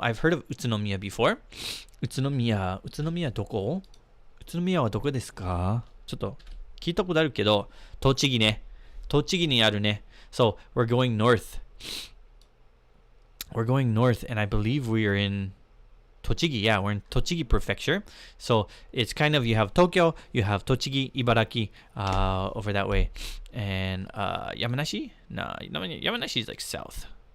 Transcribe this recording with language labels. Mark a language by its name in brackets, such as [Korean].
[English] I've heard of Utsunomiya before. Utsunomiya. Utsunomiya [Japanese] どこ? Utsunomiya はどこですか?ちょっと聞いたことあるけど、栃木ね。栃木にあるね。 [English] So, we're going north. We're going north, and I believe we are in Tochigi. Yeah, we're in Tochigi Prefecture. So, it's kind of, you have Tokyo, you have Tochigi, Ibaraki, over that way. And, Yamanashi? No, Yamanashi is like south.